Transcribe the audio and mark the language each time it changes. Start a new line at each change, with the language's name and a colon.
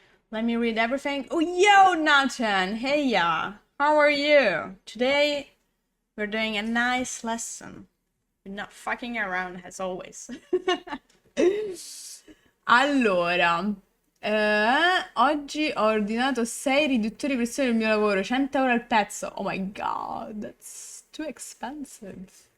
English: Let me read everything. Oh, yo, Nathan! Hey, ya! How are you? Today, we're doing a nice lesson. We're not fucking around, as always.
Italian: Allora, oggi ho ordinato 6 riduttori preziosi del mio lavoro, 100 euro al pezzo.
English: Oh my god, that's too expensive.